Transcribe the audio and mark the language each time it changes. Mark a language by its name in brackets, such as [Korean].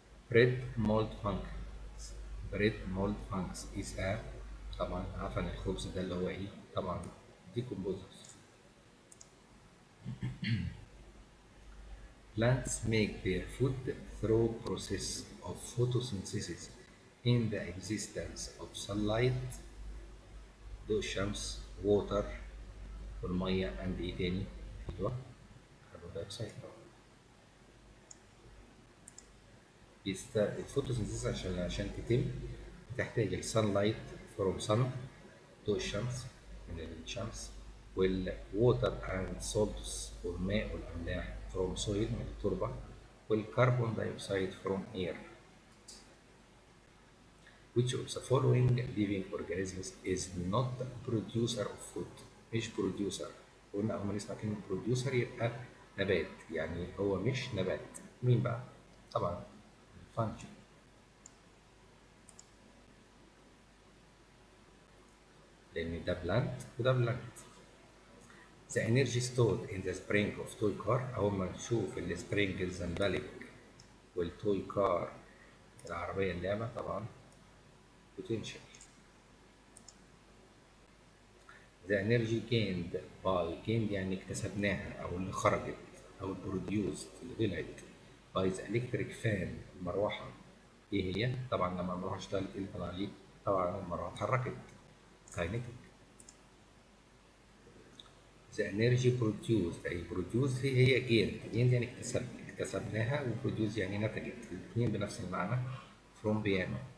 [English] bread mold fungus. bread mold fungus is a [Arabic] طبعا عفن الخبز ده اللي هو ايه؟ طبعا [English] decomposers. Plants make their food through process of photosynthesis in the existence of sunlight [Arabic] ضوء الشمس [English] water والمية and [Arabic] ايه تاني؟ ايوه كربون دايوكسيد. الفوتوسينثيسيس عشان تتم بتحتاج السانلايت فروم sun ضوء الشمس من الشمس، والووتر اند سولتس والماء والاملاح فروم سويل من التربه، والكربون دايوكسيد فروم اير. [English] Which of the following living organisms is not producer of food؟ مش producer. [Arabic] قلنا أول ما نسمع كلمة producer يبقى نبات، يعني هو مش نبات. مين بقى؟ طبعا fungi. لأن ده بلانت وده بلانت. [English] The energy stored in the spring of toy car. [Arabic] أول ما نشوف السبرينج الزنبلك والتوي كار العربية اللعبة طبعا potential. [English] The energy gained by gained [Arabic] يعني اكتسبناها أو اللي خرجت أو [English] produced [Arabic] اللي طلعت [English] by the electric fan المروحة. [Arabic] إيه هي؟ طبعا لما المروحة اشتغلت إيه اللي طلع ليه؟ طبعا المروحة اتحركت kinetic. [English] The energy produced [Arabic] أي produced هي gained يعني اكتسبناها، وproduce يعني نتجت، الاثنين بنفس المعنى. from بيانو.